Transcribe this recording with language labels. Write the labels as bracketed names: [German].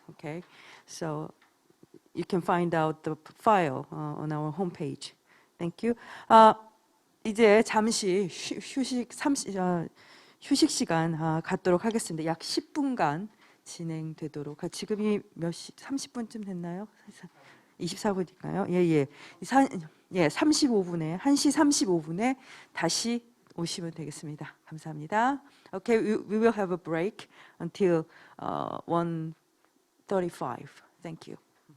[English] Okay, so you can find out the file on our homepage. Thank you. [Korean] 이제 잠시 휴식 시간 갖도록 하겠습니다. 약 10분간 진행되도록. 지금이 몇 시? 30분쯤 됐나요? 24분인가요? 예. 35분에 1시 35분에 다시 오시면 되겠습니다. 감사합니다. [English] Okay, we will have a break until 1:35. Thank you.